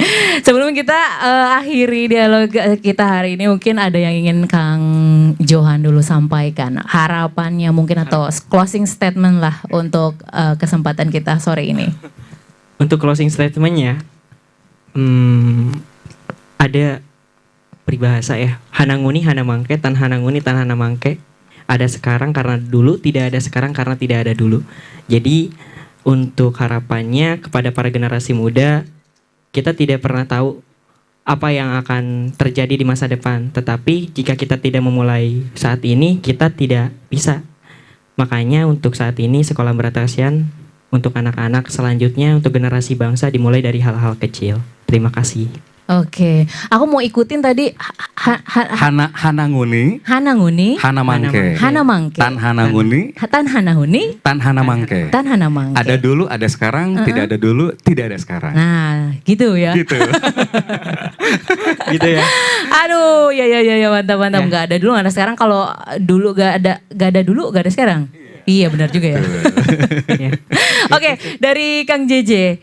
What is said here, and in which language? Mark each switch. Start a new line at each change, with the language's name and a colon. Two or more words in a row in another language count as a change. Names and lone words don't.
Indonesian: Sebelum kita akhiri dialog kita hari ini, mungkin ada yang ingin Kang Johan dulu sampaikan. Harapannya mungkin atau
English: closing statement
Indonesian: lah untuk kesempatan kita sore ini. Untuk
English: closing statementnya,
Indonesian: ada peribahasa ya,
Sundanese: hananguni hana mangke, tan hananguni tan hana mangke.
Indonesian: Ada sekarang karena dulu, tidak ada sekarang karena tidak ada dulu. Jadi untuk harapannya kepada para generasi muda, kita tidak pernah tahu apa yang akan terjadi di masa depan. Tetapi jika kita tidak memulai saat ini, kita tidak bisa. Makanya untuk saat ini Sekolah Brata Kasihan untuk anak-anak selanjutnya, untuk generasi bangsa dimulai dari hal-hal kecil. Terima kasih. Oke, aku mau ikutin tadi
Sundanese: Hananguni, Hananguni, Hana Mangke, Hana Mangke, Tan Hananguni, Tan Hanahuni, Tan Hana Mangke. Tan Hana Mangke.
Indonesian: Ada dulu, ada sekarang, tidak ada dulu, tidak ada sekarang. Nah, gitu ya. Gitu. Gitu ya. Aduh, ya mantap. Gak ada dulu, gak ada sekarang. Kalau dulu gak ada dulu, gak ada sekarang. Iya benar juga ya. Oke, dari Kang JJ.